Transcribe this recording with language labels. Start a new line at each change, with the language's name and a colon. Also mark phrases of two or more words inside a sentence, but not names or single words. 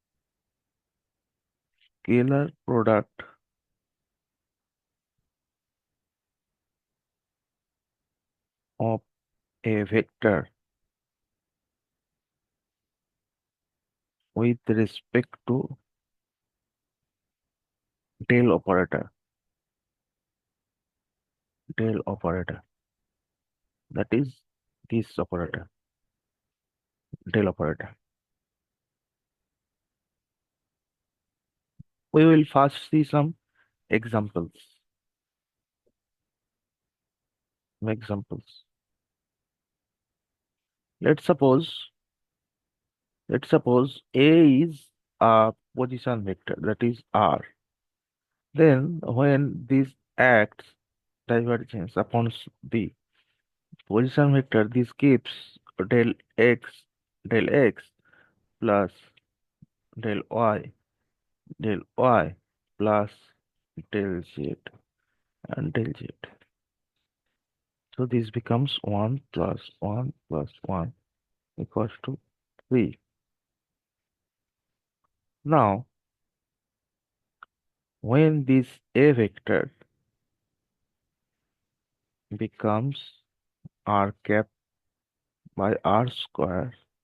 English: scalar product of a vector with respect to del operator, del operator. That is this operator, del operator. We will first see some examples. Examples. Let's suppose, let's suppose A is a position vector, that is R. Then when this acts divergence upon the position vector, this gives del x, del x plus del y, del y plus del z and del z. So this becomes 1 plus 1 plus 1 equals to 3. Now, when this A vector becomes r cap by r square,